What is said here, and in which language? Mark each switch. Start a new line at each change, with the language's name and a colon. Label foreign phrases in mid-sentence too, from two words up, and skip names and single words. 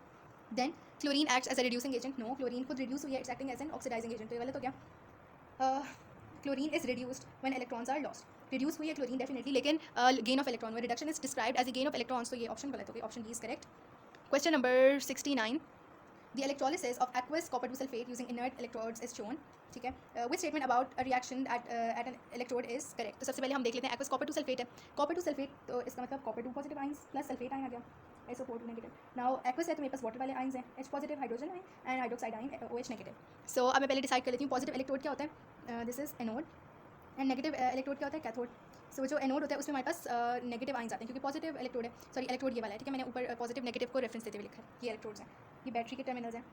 English: Then chlorine acts as a reducing agent, no,
Hindi: क्लोरीन खुद रिड्यूस हुई है,
English: It's acting as an oxidizing agent,
Hindi: तो ये गलत हो गया।
English: Chlorine is reduced when electrons are lost,
Hindi: रिड्यूस हुई है क्लोरीन डेफिनेटली, लेकिन
English: gain of electron, reduction is described as a gain of electrons,
Hindi: तो ये ऑप्शन गलत हो गई,
English: option D is correct. Question number 69, the electrolysis of aqueous copper 2 sulfate using inert electrodes is shown,
Hindi: ठीक है,
English: which statement about a reaction at an electrode is correct।
Hindi: तो सबसे पहले हम देख लेते हैं
English: aqueous copper 2 sulfate
Hindi: है,
English: copper 2 sulfate,
Hindi: तो इसका मतलब
English: copper 2 positive ions plus sulfate ion
Hindi: आ गया,
English: SO4 2 negative. Now aqueous
Hindi: है तो मेरे पास वाटर वाले आइंस हैं,
English: H positive hydrogen ion and hydroxide ion OH negative.
Hindi: सो अब मैं पहले डिसाइड कर लेती हूँ
English: positive electrode
Hindi: क्या होता है,
English: this is anode, and negative electrode
Hindi: क्या होता है, कैथोड। सो जो एनोड होता है उसमें हमारे पास
English: negative ions
Hindi: आते हैं, क्योंकि
English: positive electrode
Hindi: है,
English: sorry electrode
Hindi: ये वाला है, ठीक है, मैंने ऊपर
English: positive negative
Hindi: को रेफरेंस देते हुए लिखा है, ये इलेक्ट्रोड्स हैं, ये बैटरी के टर्मिनल्स हैं।